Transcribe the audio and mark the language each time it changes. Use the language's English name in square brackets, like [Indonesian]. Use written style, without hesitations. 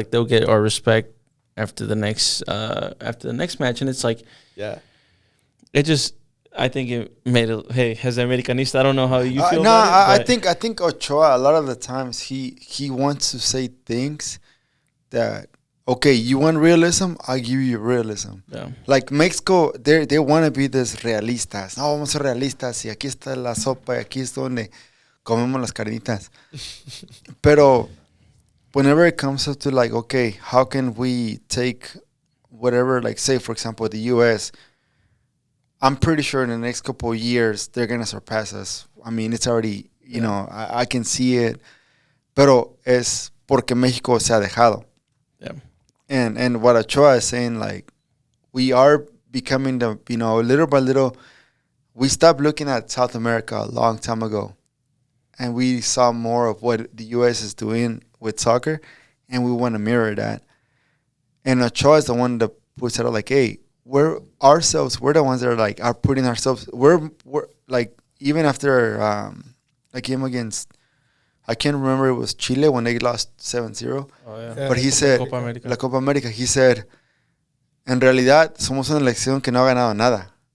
[English] Like, they'll get our respect after the next match." And it's like, I think it made it. Hey, as an Americanista, I don't know how you feel. No, about it, I think Ochoa, a lot of the times he wants to say things that, okay, you want realism, I'll give you realism. Yeah. Like Mexico, they want to be this realistas. [Spanish] No, vamos a ser realistas y aquí está la sopa y aquí es donde comemos las carnitas. [English] Pero whenever it comes up to, like, okay, how can we take whatever, like, say, for example, the U.S., I'm pretty sure in the next couple of years, they're going to surpass us. I mean, it's already, I can see it. [Spanish] Pero es porque México se ha dejado. [English] Yeah. And what Ochoa is saying, like, we are becoming little by little, we stopped looking at South America a long time ago. And we saw more of what the U.S. is doing with soccer, and we want to mirror that. And Ochoa is the one that puts it out like, hey, we're ourselves. We're the ones that are putting ourselves. We're like even after a game against. I can't remember, it was Chile when they lost 7-0. Oh, yeah. But he said, Copa América. [Spanish] La Copa América, [English] he said, [Spanish] en realidad somos una elección que no ha ganado nada.